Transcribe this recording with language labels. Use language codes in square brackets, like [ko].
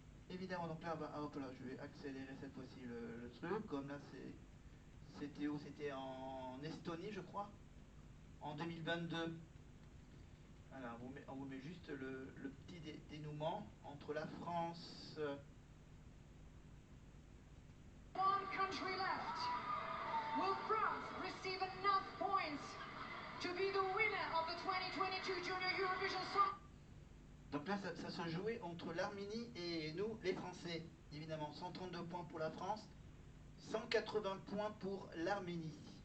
[fr] Évidemment, donc là, hop là, je vais accélérer cette fois-ci le truc. Comme là, c'était où? C'était en Estonie, je crois, en 2022. Voilà, on vous met juste le petit dénouement entre la France. [en] One country left. Will France receive enough points to be the winner of the 2022 Junior Eurovision Song? [fr] Donc là, ça se jouait entre l'Arménie et nous, les Français. Évidemment, 132 points pour la France, 180 points pour l'Arménie.